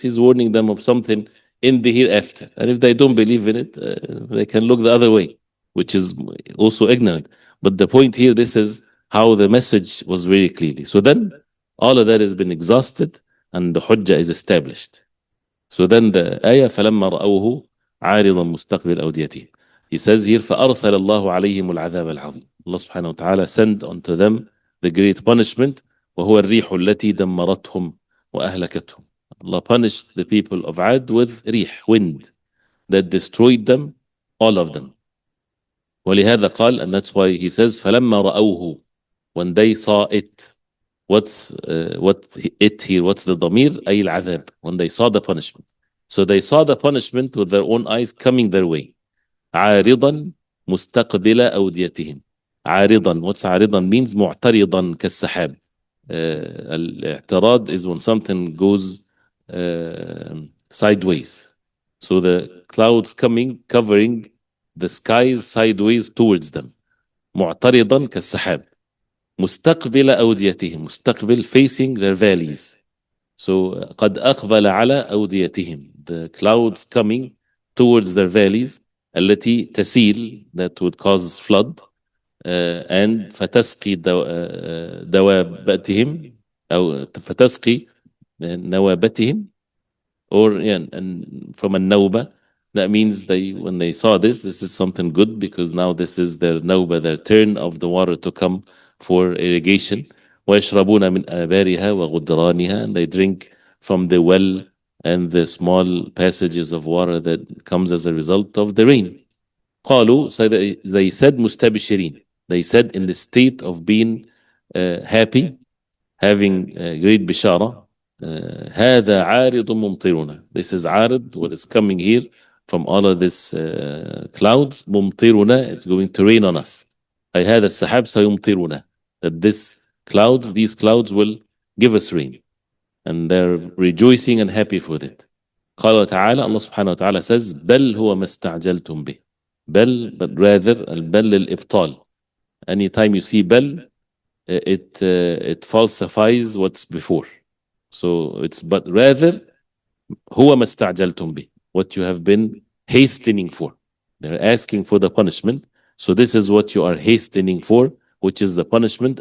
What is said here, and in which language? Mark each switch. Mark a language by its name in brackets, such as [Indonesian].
[English] He's warning them of something in the hereafter. And if they don't believe in it, they can look the other way, which is also ignorant. But the point here, this is how the message was very clearly. So then all of that has been exhausted and the hujjah is established. [Arabic] So then the ayah فَلَمَّا رَأَوْهُ عَارِضًا مُسْتَقْبِلَ أَوْدِيَتِهِ. He says here فَأَرْسَلَ اللَّهُ عَلَيْهِمُ الْعَذَابَ الْعَظِيمِ. [English] Allah subhanahu wa ta'ala sent unto them the great punishment [Arabic] وَهُوَ الرِّيحُ الَّتِي دَمَّرَتْهُمْ وَأَهْلَكَتْهُمْ. [English] Allah punished the people of Ad with rih, wind, that destroyed them, all of them. [Arabic] ولهذا قال, [English] and that's why he says [Arabic] فَلَمَّا رَأَوْهُ, [English] when they saw it. What's what it here? What's the ضمير? [Arabic] أي العذاب. [English] When they saw the punishment. So they saw the punishment with their own eyes coming their way. [Arabic] عارضا مستقبل أوديتهم. عارضا. What's عارضا means معترضا كالسحاب. [English] الاعتراض is when something goes sideways. So the clouds coming, covering the skies sideways towards them. [Arabic] معترضا كالسحاب. مستقبل أوديتهم. [English] مستقبل facing their valleys. [Arabic] So قد أقبل على أوديتهم. [English] The clouds coming towards their valleys [Arabic] التي تسيل, [English] that would cause flood, and [Arabic] فتسقي دوابتهم أو فتسقي نوابتهم, [English] or yeah, and from a nawba, that means when they saw this is something good, because now this is their nawba, their turn of the water to come for irrigation. [Arabic] ويشربون من آبارها وغدرانها, [English] and they drink from the well and the small passages of water that comes as a result of the rain. قالوا, so they said مستبشرين, they said in the state of being happy, having great bishara. [Arabic] هذا عارض ممطرنا. [English] This is عارض, what is coming here from all of this clouds. ممطرنا, it's going to rain on us. [Arabic] أي هذا السحاب سيمطرنا, [English] that these clouds will give us rain, and they're rejoicing and happy for it. [Arabic] قال تعالى, [English] Allah subhanahu wa ta'ala says [Arabic] بل هو ما استعجلتم به. بل, [English] but rather, [Arabic] البل للإبطال. [English] Anytime you see بل, it falsifies what's before. So it's but rather [Arabic] هو ما استعجلتم به, [English] what you have been hastening for. They're asking for the punishment, so this is what you are hastening for, which is the punishment.